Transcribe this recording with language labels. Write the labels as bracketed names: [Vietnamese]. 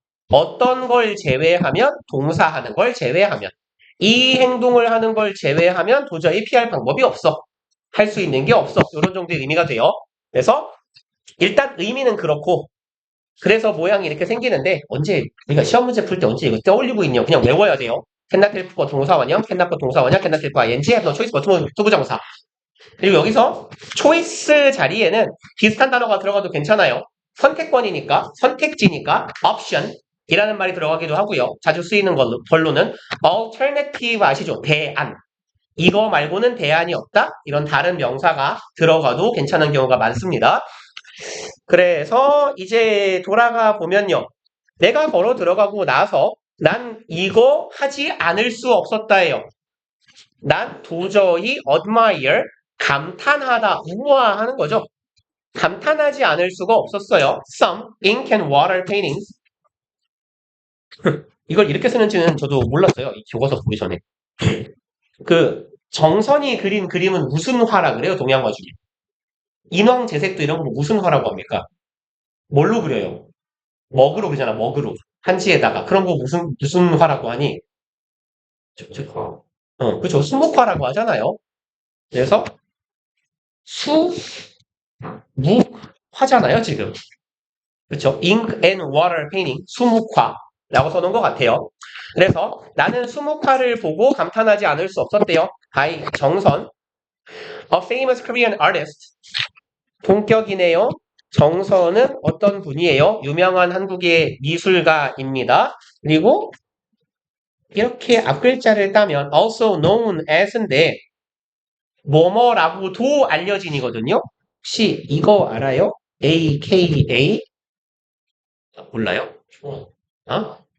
[Korean] 어떤 걸 제외하면 동사 하는 걸 제외하면 이 행동을 하는 걸 제외하면 도저히 피할 방법이 없어. 할 수 있는 게 없어. 이런 정도의 의미가 돼요. 그래서 일단 의미는 그렇고 그래서 모양이 이렇게 생기는데 언제 우리가 시험 문제 풀 때 언제 이거 떠올리고 있냐 그냥 외워야 돼요. [English] cannot help 동사 원형, cannot 동사 원형, cannot help ing, have no choice but 투부정사. [Korean] 그리고 여기서 choice 자리에는 비슷한 단어가 들어가도 괜찮아요. 선택권이니까, 선택지니까 option 이라는 말이 들어가기도 하고요. 자주 쓰이는 걸로는 alternative 아시죠? 대안. 이거 말고는 대안이 없다? 이런 다른 명사가 들어가도 괜찮은 경우가 많습니다. 그래서 이제 돌아가 보면요. 내가 걸어 들어가고 나서 난 이거 하지 않을 수 없었다예요. 난 도저히 admire, 감탄하다, 우아하는 거죠. 감탄하지 않을 수가 없었어요. [English] Some ink and water paintings. [Korean] 이걸 이렇게 쓰는지는 저도 몰랐어요. 이 교과서 보기 전에. 그 정선이 그린 그림은 무슨 화라 그래요? 동양화 중에. 인왕 재색도 이런 거 무슨 화라고 합니까? 뭘로 그려요? 먹으로 그리잖아. 먹으로. 한지에다가 그런 거 무슨 화라고 하니? 그죠. 수묵화라고 하잖아요. 그래서 수묵화잖아요, 지금. 그쵸? [English] ink and water painting, [Korean] 수묵화라고 써놓은 것 같아요. 그래서 나는 수묵화를 보고 감탄하지 않을 수 없었대요. [English] by 정선, a famous Korean artist. [Korean] 본격이네요. 정선은 어떤 분이에요? 유명한 한국의 미술가입니다. 그리고 이렇게 앞글자를 따면 [English] also known as [Korean] 인데 뭐뭐라고도 알려진이거든요. 혹시 이거 알아요? AKA 몰라요? 어?